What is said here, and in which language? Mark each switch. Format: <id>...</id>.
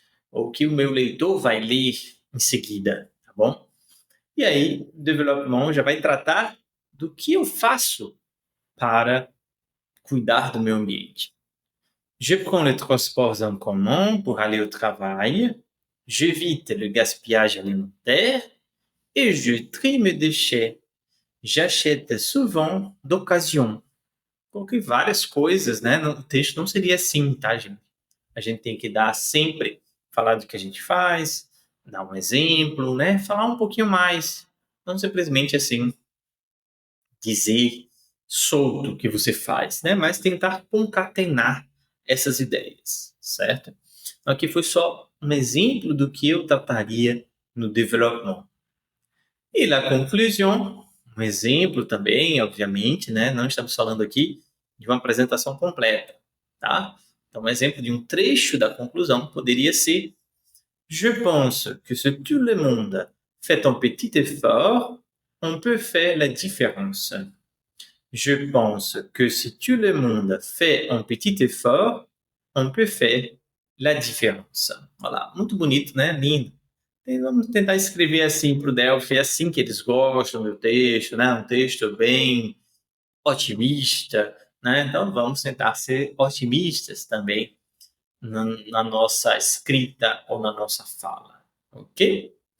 <pt>Ou que o meu leitor vai ler em seguida, tá bom? E aí, o development já vai tratar do que eu faço para cuidar do meio ambiente.</pt> <fr>Je prends les transports en commun pour aller au travail, j'évite le gaspillage alimentaire et je trie mes déchets. J'achète souvent d'occasion.</fr> <pt>Coloquei várias coisas, né? O texto não seria assim, tá, gente? A gente tem que dar sempre, falar do que a gente faz, dar um exemplo, né? Falar um pouquinho mais. Não simplesmente assim, dizer solto o que você faz, né? Mas tentar concatenar essas ideias, certo? Então, aqui foi só um exemplo do que eu trataria no development. E na conclusão, um exemplo também, obviamente, né? Não estamos falando aqui de uma apresentação completa, tá? Então, um exemplo de um trecho da conclusão poderia ser:</pt> <fr>Je pense que si tout le monde fait un petit effort, on peut faire la différence. Je pense que si tout le monde fait un petit effort, on peut faire la différence.</fr> <pt>Voilà, muito bonito, né? Lindo. Vamos tentar escrever assim para o Delphi, é assim que eles gostam do texto, né? Um texto bem otimista, né? Então vamos tentar ser otimistas também na nossa escrita ou na nossa fala, ok?</pt>